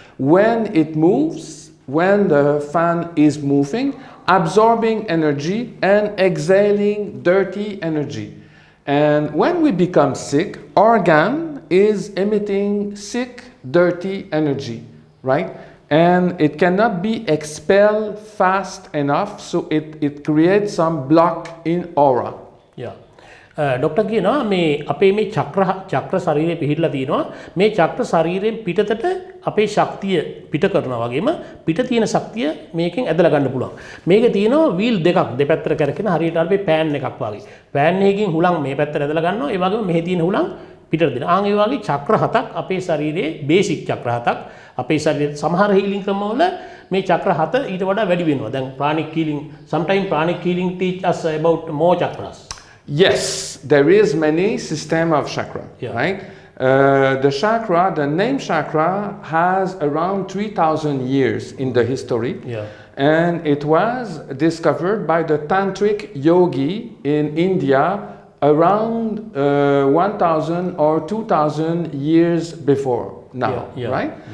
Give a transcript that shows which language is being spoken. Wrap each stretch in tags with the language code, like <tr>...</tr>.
<en>When it moves, when the fan is moving, absorbing energy and exhaling dirty energy. And when we become sick, organ is emitting sick, dirty energy, right? And it cannot be expelled fast enough, so it creates some block in aura. Yeah.</en> <si>Doctor කියනවා මේ අපේ මේ චක්‍ර ශරීරයේ පිහිටලා තියෙනවා මේ චක්‍ර ශරීරයෙන් පිටතට අපේ ශක්තිය පිට කරනවා වගේම පිට තියෙන ශක්තිය මේකෙන් ඇදලා ගන්න පුළුවන්. මේකේ තියෙනවා වීල් දෙකක් දෙපැත්තට කරගෙන හරියට අර මේ පෑන් එකක් වගේ. පෑන් එකකින් හුලං මේ පැත්තට ඇදලා ගන්නවා. ඒ වගේම මෙහි තියෙන හුලං පිටට දෙනවා. ආන් ඒ වගේ චක්‍ර හතක් අපේ ශරීරයේ බේසික් චක්‍ර හතක් අපේ ශරීරයේ සමහර හීලින් ක්‍රමවල මේ චක්‍ර හත ඊට වඩා වැඩි වෙනවා.</si> <en>දැන් pranic healing sometimes pranic healing teach us about more chakras. Yes, there is many system of chakra, right? The chakra, the name chakra has around 3,000 years in the history. And it was discovered by the tantric yogi in India around 1,000 or 2,000 years before now, right?</en>